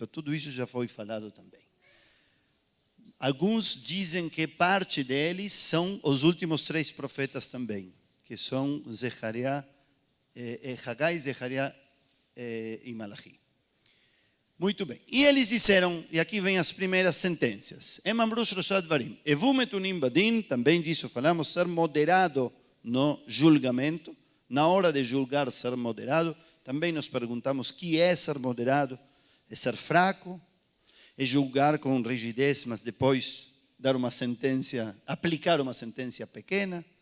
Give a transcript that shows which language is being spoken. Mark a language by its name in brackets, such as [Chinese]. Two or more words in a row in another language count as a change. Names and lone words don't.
[Portuguese] Tudo isso já foi falado também. Alguns dizem que parte deles são os últimos 3 profetas também, que são Hagai, Zechariah e Malachi. Muito bem. E eles disseram, e aqui vem as primeiras sentenças. [Hebrew] הם אמרו שלושה דברים. הוו מתונים בדין, [Portuguese] também disso falamos, ser moderado no julgamento. Na hora de julgar, ser moderado. Também nos perguntamos o que é ser moderado. É ser fraco? É julgar com rigidez, mas depois dar uma sentença, aplicar uma sentença pequena?